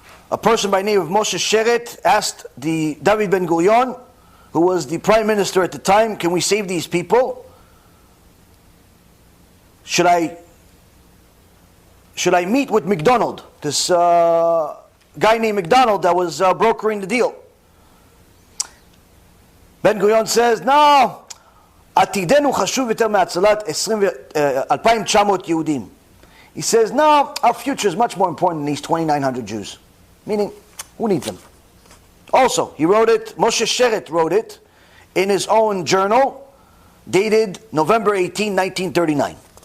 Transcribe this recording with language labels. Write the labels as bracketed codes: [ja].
[en] A person by the name of Moshe Sherett asked the David Ben Gurion, who was the prime minister at the time, can we save these people? Should I meet with McDonald, this guy named McDonald that was brokering the deal? Ben Gurion says, no, [he] עתידנו חשוב יותר מהצלת 2,900 יהודים. [en] He says, no, our future is much more important than these 2,900 Jews. Meaning, who needs them? Also, he wrote it, Moshe Sherett wrote it in his own journal, dated November 18, 1939.